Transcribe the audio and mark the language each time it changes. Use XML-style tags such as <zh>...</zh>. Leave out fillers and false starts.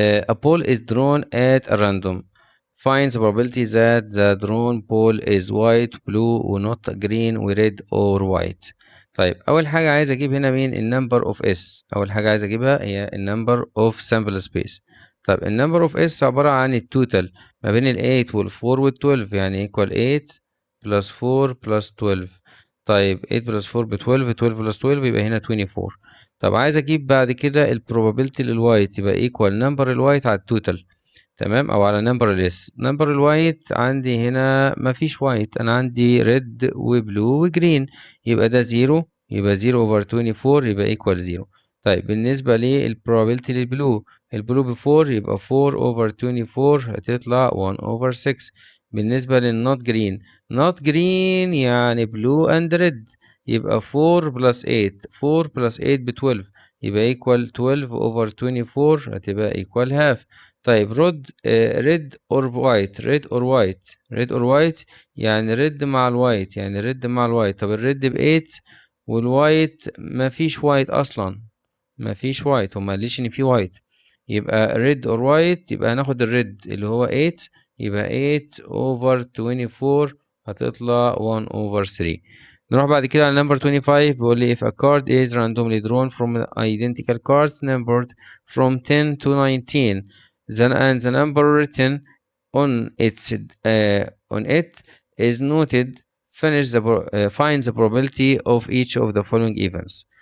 <en>A ball is drawn at a random. Find the probability that the drawn ball is white, blue or not green or red or white.</en> <ar>طيب أول حاجة عايز أجيب هنا مين؟ النمبر اوف اس. أول حاجة عايز أجيبها هي النمبر اوف sample space. طيب النمبر اوف اس عبارة عن التوتال ما بين ال 8 وال 4 وال 12، يعني</ar> <en>equal 8 plus 4 plus 12.</en> <ar>طيب 8 plus 4 ب 12، 12 plus 12 يبقى هنا 24. طب عايز اجيب بعد كده البروبابيلتي للوايت، يبقى ايكوال نمبر الوايت على التوتال، تمام، او على نمبر الاس. نمبر الوايت عندي هنا مفيش وايت، انا عندي ريد وبلو وجرين، يبقى ده زيرو، يبقى 0 over 24 يبقى ايكوال 0. طيب بالنسبة للبروبابيلتي للبلو، البلو ب 4 يبقى 4 over 24 هتطلع 1 over 6. بالنسبة للنوت جرين، نوت جرين يعني بلو اند ريد، يبقى 4 plus 8، 4 plus 8 ب 12 يبقى equal 12 over 24 هتبقى equal half. طيب</ar> <en>red or white،</en> <ar>red or white، red or white يعني red مع الوايت، يعني red مع الوايت. طب الريد ب 8 والوايت مفيش وايت اصلا، مفيش وايت، هو مقاليش ان في وايت، يبقى red or white يبقى هناخد الريد اللي هو 8، يبقى 8 over 24 هتطلع 1 over 3. نروح بعد كده على number 25. بيقول لي</ar> <en>if a card is randomly drawn from identical cards numbered from 10 to 19 and the number written on it is noted, find the probability of each of the following events.</en>